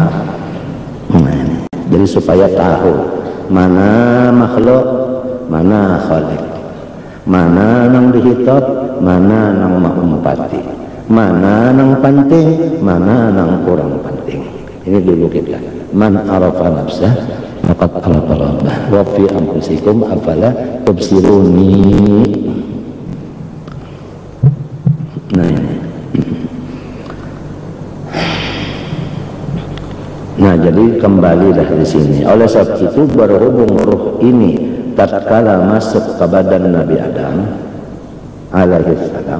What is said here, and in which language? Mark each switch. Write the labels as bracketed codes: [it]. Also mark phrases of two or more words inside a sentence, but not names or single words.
[bjn] Nah, jadi supaya tahu mana makhluk, mana khalik, mana nang dihitab, mana nang mengumpati, mana nang penting, mana nang kurang penting. Ini dulu kita. [ar] من عرف نفسه فقد عرف ربه وفي أنفسكم أفلا تبصرون. [bjn] Nah ini. Nah jadi kembalilah di sini. Oleh sebab itu berhubung ruh ini tatkala masuk ke badan Nabi Adam, [ar] عليه السلام.